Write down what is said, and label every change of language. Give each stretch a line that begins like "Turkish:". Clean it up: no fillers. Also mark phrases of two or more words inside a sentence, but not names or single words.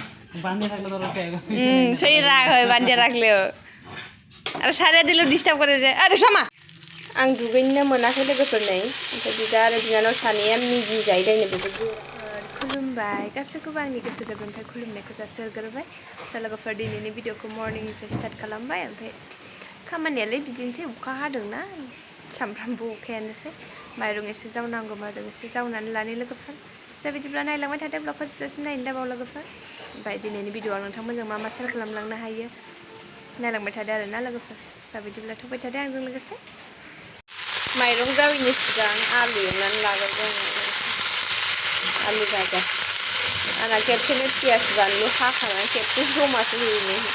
Hindi: सही राग है बांधे रख ले अरे सारे दिलो डिस्टर्ब करे जे अरे समा
Bodo: आं दुगैनो मोनाखै लोगोफोर नै ओमफ्राय बिदा आरो बिनानाव सानैया मिगि जाहैलायनो बेबायदि खुलुमबाय गासैखौबो आंनि गोसो गोरबोनिफ्राय खुलुमनायखौ जासिहरग्रोबाय लोगोफोर दिनैनि भिडिअखौ मर्निंनिफ्राय स्टार्ट खालामबाय ओमफ्राय खामानियालाय बिदिनोसै अखा हादोंना सामफ्रामबो अखायानोसै माइरं एसे जावनांगौ माइरं एसे जावनानै लानो लोगोफोर बिदिब्ला नायलांबाय थादो ब्लगखौ जोबजासिम नायनो दाबाव लोगोफोर ओमफ्राय दिनैनि भिडिअआव नोंथांमोनजों मा मा सेयार खालामलांनो हायो नायलांबाय थादो आरोना लोगोफोर बिदिब्ला थुबाय थादो आंजों लोगोसे माइरं जावैनि सिगां आलु एवनानै लाग्रोदों आलु भाजा आंना खेबसेनो पियास बानलु हाखानानै खेबसे जमासो होयो